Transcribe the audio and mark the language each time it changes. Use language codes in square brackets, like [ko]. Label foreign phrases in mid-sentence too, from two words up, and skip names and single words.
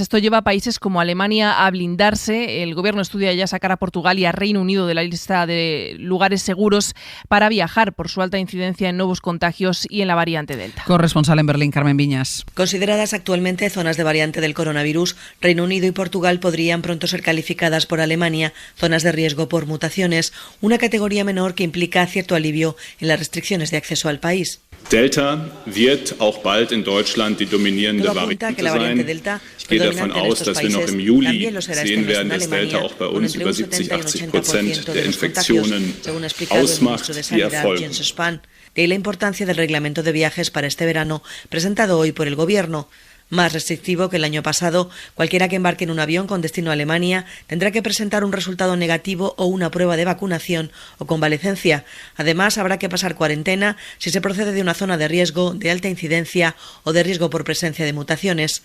[es] Esto lleva a países como Alemania a blindarse. El gobierno estudia ya sacar a Portugal y a Reino Unido de la lista de lugares seguros para viajar por su alta incidencia en nuevos contagios y en la variante Delta. Corresponsal en Berlín, Carmen Viñas. Consideradas actualmente zonas de variante del coronavirus, Reino Unido y Portugal podrían pronto ser calificadas por Alemania zonas de riesgo por mutaciones, una categoría menor que implica cierto alivio en las restricciones de acceso al país. [de] Delta wird auch bald in Deutschland die dominierende Variante sein. Ich gehe davon aus, dass wir noch im Juli sehen werden, dass Delta auch bei uns über 70-80% der Infektionen ausmacht, die erfolgen. [es] De ahí la importancia del reglamento de viajes para este verano, presentado hoy por el Gobierno. Más restrictivo que el año pasado, cualquiera que embarque en un avión con destino a Alemania tendrá que presentar un resultado negativo o una prueba de vacunación o convalecencia. Además, habrá que pasar cuarentena si se procede de una zona de riesgo, de alta incidencia o de riesgo por presencia de mutaciones.